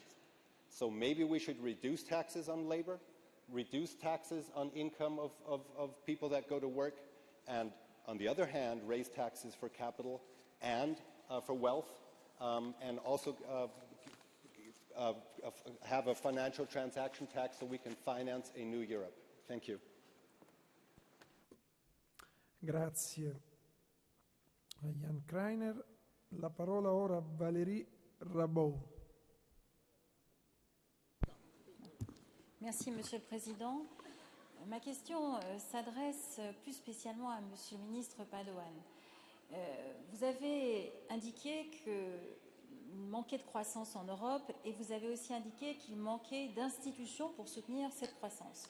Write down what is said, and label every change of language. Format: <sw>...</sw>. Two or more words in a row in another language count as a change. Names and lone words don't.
<en>So maybe we should reduce taxes on labor, reduce taxes on income of people that go to work, and on the other hand, raise taxes for capital and for wealth, and also have a financial transaction tax so we can finance a new Europe. Thank you.</en> <it>Grazie a Jan Kreiner. La parola ora a Valérie Rabault.</it> <fr>Merci, Monsieur le Président. Ma question s'adresse plus spécialement à Monsieur le Ministre Padoan. Vous avez indiqué qu'il manquait de croissance en Europe et vous avez aussi indiqué qu'il manquait d'institutions pour soutenir cette croissance.</fr>